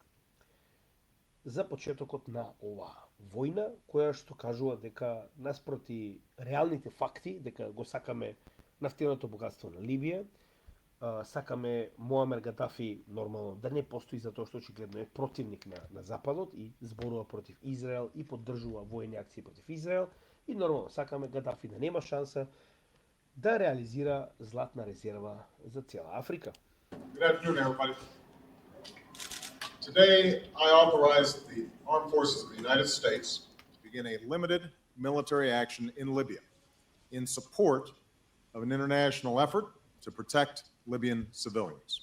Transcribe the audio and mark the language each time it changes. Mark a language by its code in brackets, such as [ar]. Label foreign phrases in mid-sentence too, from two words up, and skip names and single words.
[mk] за почетокот на оваа војна, која што кажува дека наспроти реалните факти, дека го сакаме нафтеното богатство на Либија, сакаме Муамер Гадафи нормално да не постои затоа што очигледно е противник на Западот и зборува против Израел и поддржува војни акции против Израел и нормално сакаме Гадафи да нема шанса да реализира златна резерва за цела Африка. [en] Good afternoon, everybody. Today, I authorized the Armed Forces of the United States to begin a limited military action in Libya in support of an international effort to protect Libyan civilians.